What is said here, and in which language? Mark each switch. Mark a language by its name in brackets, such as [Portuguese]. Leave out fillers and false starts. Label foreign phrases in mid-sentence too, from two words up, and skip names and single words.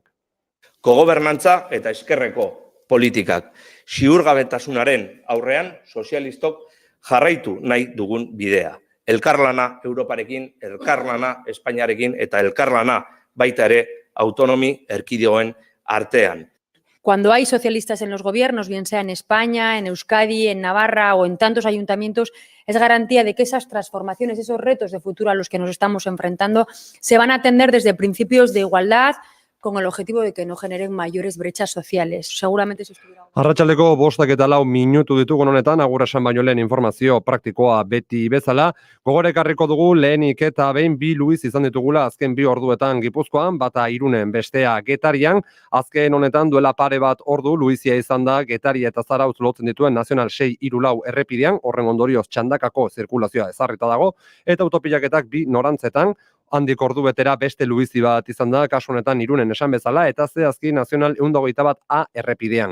[Basque] Kogobernantza eta eskerreko politikak. Ziurgabetasunaren aurrean sozialistok jarraitu nahi dugun bidea. Elkarlana Europarekin, elkarlana Espainiarekin eta elkarlana baita ere autonomi erkidegoen artean. [Spanish] Cuando hay socialistas en los gobiernos, bien sea en España, en Euskadi, en Navarra o en tantos ayuntamientos, es garantía de que esas transformaciones, esos retos de futuro a los que nos estamos enfrentando, se van a atender desde principios de igualdad, con el objetivo de que no generen mayores brechas sociales. Seguramente si estuviera... [Basque] Arratsaldeko 5:04 minutu ditugun honetan, agur esan baino lehen informazio praktikoa beti bezala. Gogora ekarriko dugu lehenik eta behin bi Luis izan ditugula azken 2 orduetan Gipuzkoan, bata Irunen, bestea Getarian. Azken honetan duela pare bat ordu Luizia izan da Getaria eta Zarautz lotzen dituen Nazional 634 errepidean, horren ondorioz txandakako zirkulazioa ezarrita dago, eta autopilaketak bi norantzetan, handik ordu betera beste luizi bat izan da, kasu honetan Irunen esan bezala, eta zehazki Nazional 121A errepidean.